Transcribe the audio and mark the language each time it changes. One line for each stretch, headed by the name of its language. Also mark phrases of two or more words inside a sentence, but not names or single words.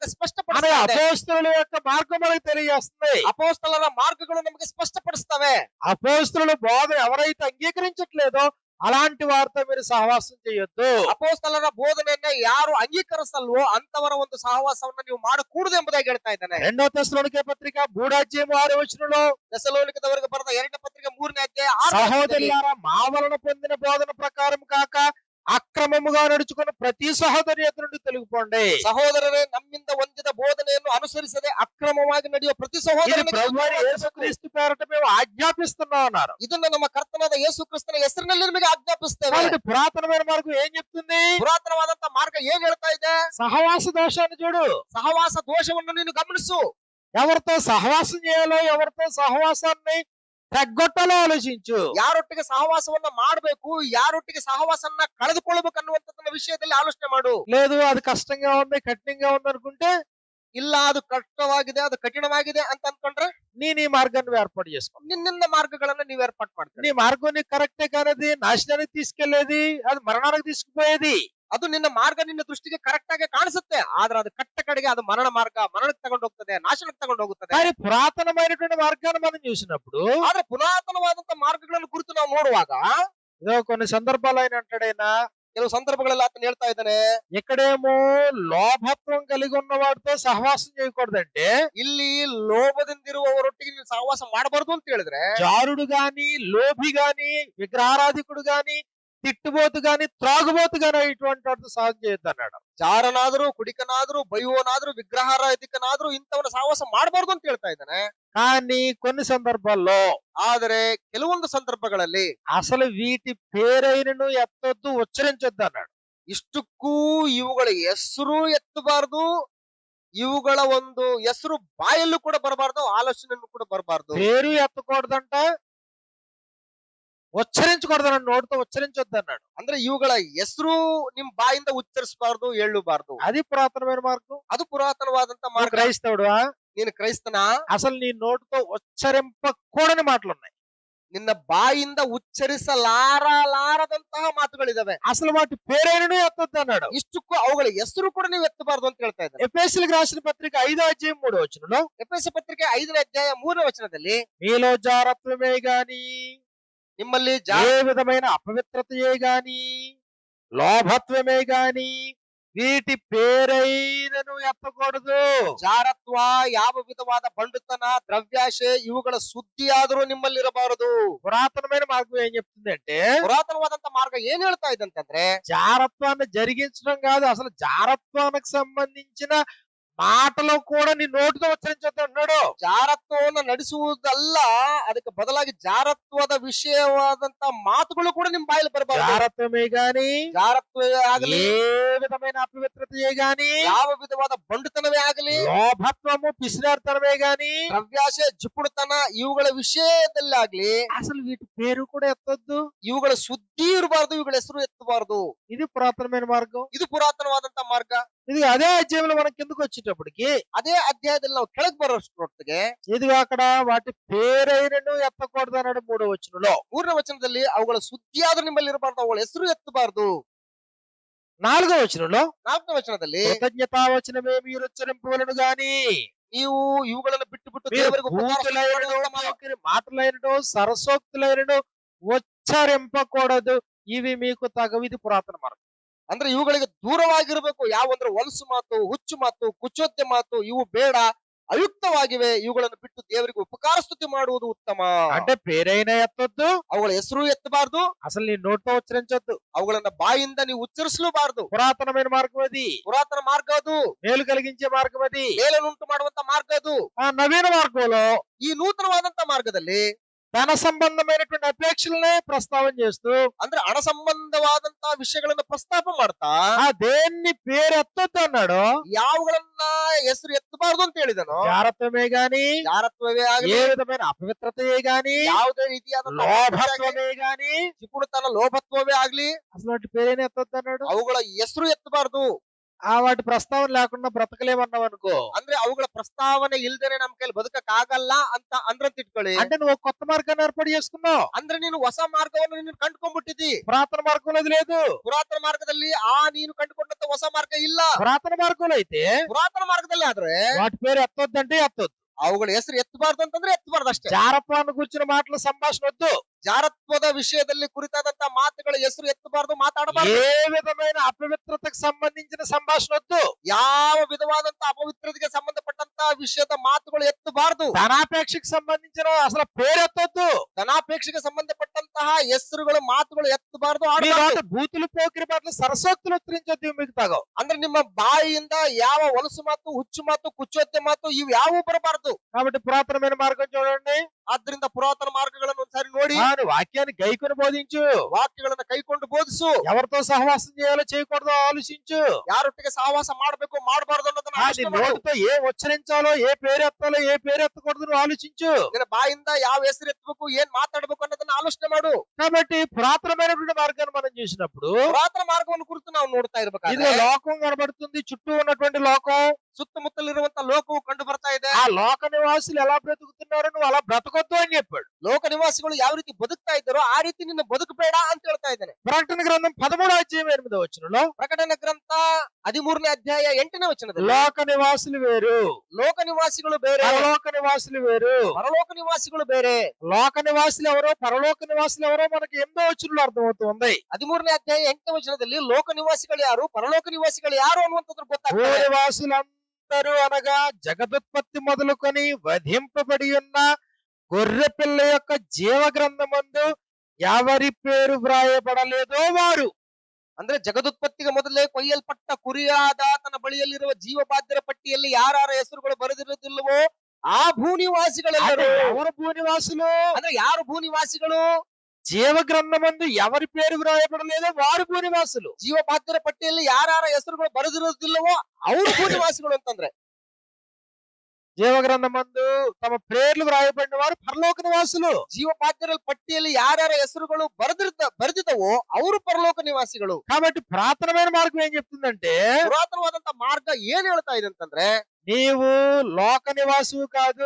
Telugu: అనే
Kannada: ಸ್ಪಷ್ಟಪಡಿಸ್ತದೆ.
Telugu: అపోస్తలుల యొక్క మార్గం మనకు తెలియజేస్తుంది.
Kannada: ಅಪೋಸ್ತಲರ ಮಾರ್ಗಗಳು ನಮಗೆ ಸ್ಪಷ್ಟಪಡಿಸ್ತವೆ.
Telugu: అపోస్తలుల బోధ ఎవరైతే అంగీకరించట్లేదో అలాంటి వారితో మీరు సహవాసం చేయొద్దు.
Kannada: ಅಪೋಸ್ತಲರ ಬೋಧನೆಯನ್ನ ಯಾರು ಅಂಗೀಕರಿಸಲ್ವೋ ಅಂತವರ ಒಂದು ಸಹವಾಸವನ್ನ ನೀವು ಮಾಡಕೂಡದು ಎಂಬುದಾಗಿ ಹೇಳ್ತಾ ಇದ್ದಾನೆ.
Telugu: 2 తెస్సలోనికే పత్రిక 3:6
Kannada: ಥೆಸಲೋನಿಕದವರಿಗೆ ಬರೆದ 2ನೇ ಪತ್ರಿಕೆ 3ನೇ ಅಧ್ಯಾಯ 6ನೇ ವಚನದಲ್ಲಿ,
Telugu: సహోదరులారా మా వలన పొందిన బోధన ప్రకారం కాక అక్రమముగా నడుచుకున్న ప్రతి సహోదరి ఎదురు నుండి తొలగిపోండి.
Kannada: ಸಹೋದರರೇ, ನಮ್ಮಿಂದ ಹೊಂದಿದ ಬೋಧನೆಯನ್ನು ಅನುಸರಿಸದೆ ಅಕ್ರಮವಾಗಿ ನಡೆಯುವ ಪ್ರತಿ
Telugu: ఇది
Kannada: ಸಹೋದರನಿಗೆ
Telugu: ప్రభువైన యేసుక్రీస్తు పేరట మేము ఆజ్ఞాపిస్తున్నాం అన్నారు.
Kannada: ಇದನ್ನ ನಮ್ಮ ಕರ್ತನಾದ ಯೇಸು ಕ್ರಿಸ್ತನ ಹೆಸರಿನಲ್ಲಿ ನಿಮಗೆ ಆಜ್ಞಾಪಿಸ್ತೇವೆ.
Telugu: కాబట్టి పురాతనమైన మార్గం ఏం చెప్తుంది?
Kannada: ಪುರಾತನವಾದಂತ ಮಾರ್ಗ ಏನ್ ಹೇಳ್ತಾ ಇದೆ?
Telugu: సహవాస దోషాన్ని చూడు.
Kannada: ಸಹವಾಸ ದೋಷವನ್ನು ನೀನು ಗಮನಿಸು.
Telugu: ఎవరితో సహవాసం చేయాలో, ఎవరితో సహవాసాన్ని తగ్గొట్టాలో ఆలోచించు.
Kannada: ಯಾರೊಟ್ಟಿಗೆ ಸಹವಾಸವನ್ನ ಮಾಡಬೇಕು, ಯಾರೊಟ್ಟಿಗೆ ಸಹವಾಸವನ್ನ ಕಳೆದುಕೊಳ್ಳಬೇಕು ಅನ್ನುವಂಥದ್ದನ್ನ ವಿಷಯದಲ್ಲಿ ಆಲೋಚನೆ ಮಾಡು.
Telugu: లేదు అది కష్టంగా ఉంది, కఠినంగా ఉంది అనుకుంటే
Kannada: ಇಲ್ಲ ಅದು ಕಷ್ಟವಾಗಿದೆ, ಅದು ಕಠಿಣವಾಗಿದೆ ಅಂತ ಅನ್ಕೊಂಡ್ರೆ
Telugu: నీ మార్గాన్ని ఏర్పాటు చేసుకో.
Kannada: ನಿನ್ನಿಂದ ಮಾರ್ಗಗಳನ್ನ ನೀವು ಏರ್ಪಾటు ಮಾಡ್ತೀರಿ.
Telugu: నీ మార్గం నీకు కరెక్టే కానది నాశనానికి తీసుకెళ్లేది, అది మరణానికి తీసుకుపోయేది.
Kannada: ಅದು ನಿನ್ನ ಮಾರ್ಗ ನಿನ್ನ ದೃಷ್ಟಿಗೆ ಕರೆಕ್ಟ್ ಆಗಿ ಕಾಣಿಸುತ್ತೆ, ಆದ್ರೆ ಅದು ಕಟ್ಟ ಕಡೆಗೆ ಅದು ಮರಣ ಮಾರ್ಗ, ಮರಣಕ್ಕೆ ತಗೊಂಡು ಹೋಗ್ತದೆ, ನಾಶನಕ್ಕೆ ತಗೊಂಡು ಹೋಗುತ್ತದೆ.
Telugu: కానీ పురాతనమైనటువంటి మార్గాన్ని మనం చూసినప్పుడు
Kannada: ಆದ್ರೆ ಪುರಾತನವಾದಂತ ಮಾರ್ಗಗಳನ್ನು ಕುರಿತು ನಾವು ನೋಡುವಾಗ
Telugu: ఏదో కొన్ని సందర్భాలు ఆయన అంటాడైనా,
Kannada: ಕೆಲವು ಸಂದರ್ಭಗಳಲ್ಲಿ ಆತನ ಹೇಳ್ತಾ ಇದ್ದಾನೆ,
Telugu: ఎక్కడేమో లోభత్వం కలిగి ఉన్న వాడితో సహవాసం చేయకూడదంటే
Kannada: ಇಲ್ಲಿ ಲೋಭದಿಂದಿರುವವರೊಟ್ಟಿಗೆ ನೀವು ಸಹವಾಸ ಮಾಡಬಾರದು ಅಂತ ಹೇಳಿದ್ರೆ,
Telugu: జారుడు గాని, లోభి గాని, విగ్రహారాధికుడు గాని, తిట్టుబోతు గాని, త్రాగుబోతు గాని ఇటువంటి వాటితో సహాయం చేయొద్దు అన్నాడు.
Kannada: ಜಾರನಾದ್ರೂ, ಕುಡಿಕನಾದ್ರೂ, ಬೈಯುವನಾದ್ರೂ, ವಿಗ್ರಹಾರಾಧಿಕನಾದ್ರೂ ಇಂಥವನ ಸಹವಾಸ ಮಾಡಬಾರದು ಅಂತ ಹೇಳ್ತಾ ಇದ್ದಾನೆ.
Telugu: కానీ కొన్ని సందర్భాల్లో
Kannada: ಆದರೆ ಕೆಲವೊಂದು ಸಂದರ್ಭಗಳಲ್ಲಿ
Telugu: అసలు వీటి పేరైనను ఎత్తొద్దు, ఉచ్చరించొద్దు అన్నాడు.
Kannada: ಇಷ್ಟಕ್ಕೂ ಇವುಗಳ ಹೆಸರು ಎತ್ತಬಾರದು, ಇವುಗಳ ಒಂದು ಹೆಸರು ಬಾಯಲ್ಲೂ ಕೂಡ ಬರಬಾರ್ದು, ಆಲೋಚನೆಯಲ್ಲೂ ಕೂಡ ಬರಬಾರ್ದು.
Telugu: పేరు ఎత్తకూడదంట, ఉచ్చరించకూడదన్నాడు, నోటితో ఉచ్చరించొద్దు అన్నాడు.
Kannada: ಅಂದ್ರೆ ಇವುಗಳ ಹೆಸರು ನಿಮ್ ಬಾಯಿಂದ ಉಚ್ಚರಿಸಬಾರ್ದು, ಹೇಳಬಾರ್ದು.
Telugu: అది పురాతనమైన మార్గం.
Kannada: ಅದು ಪುರಾತನವಾದಂತ
Telugu: నువ్వు
Kannada: ಮಾರ್ಗ.
Telugu: క్రైస్తవుడా?
Kannada: ನೀನು ಕ್ರೈಸ್ತನ?
Telugu: అసలు నీ నోటితో ఉచ్చరింపకూడని మాటలు ఉన్నాయి.
Kannada: ನಿನ್ನ ಬಾಯಿಂದ ಉಚ್ಚರಿಸಲಾರದಂತಹ ಮಾತುಗಳಿದಾವೆ.
Telugu: అసలు వాటి పేరైనను ఎత్తొద్దు అన్నాడు.
Kannada: ಇಷ್ಟಕ್ಕೂ ಅವುಗಳ ಹೆಸರು ಕೂಡ ನೀವು ಎತ್ತಬಾರ್ದು ಅಂತ ಹೇಳ್ತಾ ಇದ್ದಾರೆ.
Telugu: ఎఫెసీయులకు రాసిన పత్రిక 5:3
Kannada: ಎಫೆಸ ಪತ್ರಿಕೆ 5ನೇ ಅಧ್ಯಾಯ 3ನೇ ವಚನದಲ್ಲಿ,
Telugu: మీలో జారత్వమే గాని,
Kannada: ನಿಮ್ಮಲ್ಲಿ
Telugu: ఏ విధమైన అపవిత్రతయే గాని, లోభత్వమే గాని వీటి పేరైనను ఎత్తకూడదు.
Kannada: ಜಾರತ್ವ, ಯಾವ ವಿಧವಾದ ಬಂಡುತನ, ದ್ರವ್ಯಾಶೆ ಇವುಗಳ ಸುದ್ದಿಯಾದರೂ ನಿಮ್ಮಲ್ಲಿರಬಾರದು.
Telugu: పురాతనమైన మార్గం ఏం చెప్తుందంటే,
Kannada: ಪುರಾತನವಾದಂತ ಮಾರ್ಗ ಏನ್ ಹೇಳ್ತಾ ಇದೆ ಅಂತಂದ್ರೆ,
Telugu: జారత్వాన్ని జరిగించడం కాదు, అసలు జారత్వానికి సంబంధించిన మాటలు కూడా నీ నోటితో ఉచ్చరించొద్దు అన్నాడు.
Kannada: ಜಾರತ್ವವನ್ನು ನಡೆಸುವುದಲ್ಲ, ಅದಕ್ಕೆ ಬದಲಾಗಿ ಜಾರತ್ವದ ವಿಷಯವಾದಂತ ಮಾತುಗಳು ಕೂಡ ನಿಮ್ ಬಾಯಲ್ಲಿ ಬರಬಾರದು.
Telugu: జారత్వమే గాని,
Kannada: ಜಾರತ್ವವೇ ಆಗಲಿ,
Telugu: ఏ విధమైన అపవిత్రతయే గాని,
Kannada: ಯಾವ ವಿಧವಾದ ಬಂಡುತನವೇ ಆಗಲಿ,
Telugu: లోభత్వము పిసినారితనమే గాని,
Kannada: ದ್ರವ್ಯಾಶೆ, ಜಿಪುಣತನ ಇವುಗಳ ವಿಷಯದಲ್ಲಾಗ್ಲಿ
Telugu: అసలు వీటి పేరు కూడా ఎత్తొద్దు.
Kannada: ಇವುಗಳ ಸುದ್ದಿ ಇರಬಾರ್ದು, ಇವುಗಳ ಹೆಸರು ಎತ್ತಬಾರದು.
Telugu: ఇది పురాతనమైన మార్గం.
Kannada: ಇದು ಪುರಾತನವಾದಂತ ಮಾರ್ಗ.
Telugu: ఇది అదే అధ్యాయంలో మనం కిందకు వచ్చేటప్పటికి,
Kannada: ಅದೇ ಅಧ್ಯಾಯದಲ್ಲಿ ನಾವು ಕೆಳಗೆ ಬರೋಷ್ಟೊತ್ತಿಗೆ,
Telugu: ఇదిగో అక్కడ వాటి పేరైనను ఎత్తకూడదు అన్నాడు 3వ వచనంలో.
Kannada: 3ನೇ ವಚನದಲ್ಲಿ ಅವುಗಳ ಸುದ್ದಿಯಾದ್ರೂ ನಿಮ್ಮಲ್ಲಿ ಇರಬಾರ್ದು, ಅವುಗಳ ಹೆಸರು ಎತ್ತಬಾರದು.
Telugu: 4వ వచనంలో
Kannada: 4ನೇ ವಚನದಲ್ಲಿ,
Telugu: కృతజ్ఞతావచనమే మీరు ఉచ్చరింపవలను గాని,
Kannada: ನೀವು ಇವುಗಳನ್ನು ಬಿಟ್ಟು ಬಿಟ್ಟು
Telugu: మీరు
Kannada: ದೇವರಿಗೆ
Telugu: భూతులైనను, పోకిరి మాటలైనను, సరసోక్తులైనను ఉచ్చరింపకూడదు. ఇవి మీకు తగవు. ఇది పురాతన మార్గం.
Kannada: ಅಂದ್ರೆ ಇವುಗಳಿಗೆ ದೂರವಾಗಿರ್ಬೇಕು. ಯಾವಂದ್ರೆ ಹೊಲಸು ಮಾತು, ಹುಚ್ಚು ಮಾತು, ಕುಚೋದ್ಯ ಮಾತು ಇವು ಬೇಡ, ಅಯುಕ್ತವಾಗಿವೆ. ಇವುಗಳನ್ನು ಬಿಟ್ಟು ದೇವರಿಗೆ ಉಪಕಾರ ಸ್ತುತಿ ಮಾಡುವುದು ಉತ್ತಮ.
Telugu: అంటే పేరైనా ఎత్తొద్దు,
Kannada: ಅವುಗಳ ಹೆಸರು ಎತ್ತಬಾರದು,
Telugu: అసలు నీ నోటితో ఉచ్చరించొద్దు.
Kannada: ಅವುಗಳನ್ನ ಬಾಯಿಂದ ನೀವು ಉಚ್ಚರಿಸಲೂಬಾರದು.
Telugu: పురాతనమైన మార్గం అది,
Kannada: ಪುರಾತನ ಮಾರ್ಗ ಅದು,
Telugu: మేలు కలిగించే మార్గం అది.
Kannada: ಮೇಲನ್ನುಂಟು ಮಾಡುವಂತ ಮಾರ್ಗ ಅದು.
Telugu: ఆ నవీన మార్గంలో
Kannada: ಈ ನೂತನವಾದಂತ ಮಾರ್ಗದಲ್ಲಿ
Telugu: ధన సంబంధమైనటువంటి అపేక్షలనే ప్రస్తావన చేస్తూ,
Kannada: ಅಂದ್ರೆ ಹಣ ಸಂಬಂಧವಾದಂತ ವಿಷಯಗಳನ್ನ ಪ್ರಸ್ತಾಪ ಮಾಡ್ತಾ,
Telugu: ఆ దేన్ని పేరు ఎత్తొద్దు అన్నాడు.
Kannada: ಯಾವುಗಳನ್ನ ಹೆಸರು ಎತ್ತಬಾರದು ಅಂತ ಹೇಳಿದನು.
Telugu: జారత్వమే గాని,
Kannada: ಜಾರತ್ವವೇ ಆಗಲಿ,
Telugu: ఏ విధమైన ಅಪవిత్రతయే గాని,
Kannada: ಯಾವುದೇ ರೀತಿಯಾದ
Telugu: లోభత్వమే గాని,
Kannada: ಜಿಪುಣತನ, ಲೋಭತ್ವವೇ ಆಗ್ಲಿ,
Telugu: అసలు వాటి పేరైనా ఎత్తొద్దు అన్నాడు.
Kannada: ಅವುಗಳ ಹೆಸರು ಎತ್ತಬಾರದು.
Telugu: ఆ వాటి ప్రస్తావన లేకుండా బ్రతకలేమన్నావు అనుకో,
Kannada: ಅಂದ್ರೆ ಅವುಗಳ ಪ್ರಸ್ತಾವನೆ ಇಲ್ದೇನೆ ನಮ್ ಕೈಲಿ ಬದುಕಕ್ ಆಗಲ್ಲ ಅಂತ ಅಂದ್ರಂತ ಇಟ್ಕೊಳ್ಳಿ.
Telugu: అంటే నువ్వు ఒక కొత్త మార్గాన్ని ఏర్పాటు చేసుకున్నావు.
Kannada: ಅಂದ್ರೆ ನೀನು ಹೊಸ ಮಾರ್ಗವನ್ನು ನೀನು ಕಂಡುಕೊಂಡ್ಬಿಟ್ಟಿದ್ದಿ.
Telugu: పురాతన మార్గంలో అది లేదు.
Kannada: ಪುರಾತನ ಮಾರ್ಗದಲ್ಲಿ ನೀನು ಕಂಡುಕೊಂಡಂತ ಹೊಸ ಮಾರ್ಗ ಇಲ್ಲ.
Telugu: పురాతన మార్గంలో అయితే
Kannada: ಪುರಾತನ ಮಾರ್ಗದಲ್ಲಿ ಆದ್ರೆ
Telugu: వాటి పేరు ఎత్తొద్దంటే ఎత్తొద్దు.
Kannada: ಅವುಗಳ ಹೆಸರು ಎತ್ತಬಾರ್ದು ಅಂತಂದ್ರೆ ಎತ್ತಬಾರ್ದು ಅಷ್ಟೇ.
Telugu: జారత్వాన్ని కూర్చున్న మాటల సంభాషణ వద్దు.
Kannada: ಜಾರತ್ವದ ವಿಷಯದಲ್ಲಿ ಕುರಿತಾದಂತ ಮಾತುಗಳ ಹೆಸರು ಎತ್ತಬಾರದು, ಮಾತಾಡಬಾರದು.
Telugu: ఏ విధమైన అపవిత్రతకు సంబంధించిన సంభాషణ వద్దు.
Kannada: ಯಾವ ವಿಧವಾದಂತ ಅಪವಿತ್ರತೆಗೆ ಸಂಬಂಧಪಟ್ಟಂತ ವಿಷಯದ ಮಾತುಗಳು ಎತ್ತಬಾರದು.
Telugu: ధనాపేక్షకు సంబంధించిన అసలు పేరెత్తొద్దు.
Kannada: ಧನಾಪೇಕ್ಷೆಗೆ ಸಂಬಂಧಪಟ್ಟಂತಹ ಹೆಸರುಗಳು ಮಾತುಗಳು ಎತ್ತಬಾರದು,
Telugu: మీ
Kannada: ಆಡಬಾರದು.
Telugu: నోట బూతులు పోకిరి మాటలు సరసోక్తులు ఉత్తరించొద్దు మీకు తాగో.
Kannada: ಅಂದ್ರೆ ನಿಮ್ಮ ಬಾಯಿಯಿಂದ ಯಾವ ಹೊಲಸು ಮಾತು, ಹುಚ್ಚು ಮಾತು, ಕುಚ್ಚೋತ್ತೆ ಮಾತು ಇವು ಯಾವೂ ಬರಬಾರದು.
Telugu: కాబట్టి పురాతనమైన మార్గం చూడండి.
Kannada: ಆದ್ರಿಂದ ಪುರಾತನ ಮಾರ್ಗಗಳನ್ನು ಒಂದ್ಸಾರಿ ನೋಡಿ,
Telugu: వాక్యాన్ని గైకొని బోధించు.
Kannada: ವಾಕ್ಯಗಳನ್ನ ಕೈಕೊಂಡು ಬೋಧಿಸು.
Telugu: ఎవరితో సహవాసం చేయాలో చేయకూడదో ఆలోచించు.
Kannada: ಯಾರೊಟ್ಟಿಗೆ ಸಹವಾಸ ಮಾಡ್ಬೇಕು ಮಾಡಬಾರದು ಅನ್ನೋದನ್ನ
Telugu: నీ
Kannada: ಆಲೋಚನೆ ಮಾಡು.
Telugu: నోటితో ఏ ఉచ్చరించాలో ఏ పేరు ఎత్తాలో ఏ పేరు ఎత్తకూడదు నువ్వు ఆలోచించు.
Kannada: ನಿನ್ನ ಬಾಯಿಂದ ಯಾವ ಹೆಸರು ಎತ್ತಬೇಕು, ಏನ್ ಮಾತಾಡ್ಬೇಕು ಅನ್ನೋದನ್ನ ಆಲೋಚನೆ ಮಾಡು.
Telugu: కాబట్టి పురాతనమైనటువంటి మార్గాన్ని మనం చూసినప్పుడు
Kannada: ಪುರಾತನ ಮಾರ್ಗವನ್ನು ಕುರಿತು ನಾವು ನೋಡ್ತಾ
Telugu: ఇదిగో
Kannada: ಇರ್ಬೇಕಾದ್ರೆ
Telugu: లోకం కనబడుతుంది. చుట్టూ ఉన్నటువంటి లోకం.
Kannada: ಸುತ್ತಮುತ್ತಲಿರುವಂತ ಲೋಕವು ಕಂಡು ಬರ್ತಾ ಇದೆ.
Telugu: ఆ లోక నివాసులు ఎలా బ్రతుకుతున్నారో నువ్వు ಅలా బ్రతకొద్దు అని చెప్పాడు.
Kannada: ಲೋಕ ನಿವಾಸಿಗಳು ಯಾವ ರೀತಿ ಬದುಕ್ತಾ ಇದ್ದಾರೋ ಆ ರೀತಿ ನಿನ್ನ ಬದುಕಬೇಡ ಅಂತ ಹೇಳ್ತಾ ಇದ್ದಾನೆ.
Telugu: ప్రకటన గ్రంథం 13:8
Kannada: ಪ್ರಕಟಣೆ ಗ್ರಂಥ 13ನೇ ಅಧ್ಯಾಯ 8ನೇ ವಚನದಲ್ಲಿ
Telugu: లోక నివాసులు వేరు,
Kannada: ಲೋಕ ನಿವಾಸಿಗಳು ಬೇರೆ,
Telugu: పరలోక నివాసులు వేరు.
Kannada: ಪರಲೋಕ ನಿವಾಸಿಗಳು ಬೇರೆ.
Telugu: లోక నివాసులు ఎవరో పరలోక నివాసులు ఎవరో మనకి 8వ అర్థమవుతుంది.
Kannada: 13ನೇ అధ్యాಯ 8ನೇ వచನದಲ್ಲಿ ಲೋಕ ನಿವಾಸಿಗಳು ಯಾರು, ಪರಲೋಕ ನಿವಾಸಿಗಳು ಯಾರು ಅನ್ನುವಂಥದ್ದು ಗೊತ್ತಾಗ್ತದೆ.
Telugu: భూనివాసులందరూ అనగా జగదుత్పత్తి మొదలుకొని వధింపబడి ఉన్న గొర్రె పిల్ల యొక్క జీవ గ్రంథమందు ఎవరి పేరు వ్రాయబడలేదో వారు.
Kannada: ಅಂದ್ರೆ ಜಗದುತ್ಪತ್ತಿಗೆ ಮೊದಲೇ ಕೊಯ್ಯಲ್ಪಟ್ಟ ಕುರಿಯಾದ ತನ್ನ ಬಳಿಯಲ್ಲಿರುವ ಜೀವಬಾಧ್ಯರ ಪಟ್ಟಿಯಲ್ಲಿ ಯಾರ ಹೆಸರುಗಳು ಬರೆದಿರುವುದಿಲ್ಲವೋ ಆ ಭೂನಿವಾಸಿಗಳೆಲ್ಲರೂ.
Telugu: ఎవరు భూనివాసులు?
Kannada: ಅಂದ್ರೆ ಯಾರು ಭೂನಿವಾಸಿಗಳು?
Telugu: జీవ గ్రంథమందు ఎవరి పేరు వ్రాయబడలేదో వారు భూనివాసులు.
Kannada: ಜೀವಬಾಧ್ಯರ ಪಟ್ಟಿಯಲ್ಲಿ ಯಾರ ಹೆಸರುಗಳು ಬರೆದಿರುವುದಿಲ್ಲವೋ ಅವರು ಭೂನಿವಾಸಿಗಳು ಅಂತಂದ್ರೆ.
Telugu: జీవ గ్రంథమందు తమ పేర్లు వ్రాయబడిన వారు పరలోక నివాసులు.
Kannada: ಜೀವಬಾಧ್ಯರ ಪಟ್ಟಿಯಲ್ಲಿ ಯಾರ ಹೆಸರುಗಳು ಬರೆದಿದ್ದವೋ ಅವರು ಪರಲೋಕ ನಿವಾಸಿಗಳು.
Telugu: కాబట్టి పురాతనమైన మార్గం ఏం చెప్తుందంటే,
Kannada: ಪುರಾತನವಾದಂತ ಮಾರ್ಗ ಏನ್ ಹೇಳ್ತಾ ಇದೆ ಅಂತಂದ್ರೆ,
Telugu: నీవు లోక నివాసువు కాదు,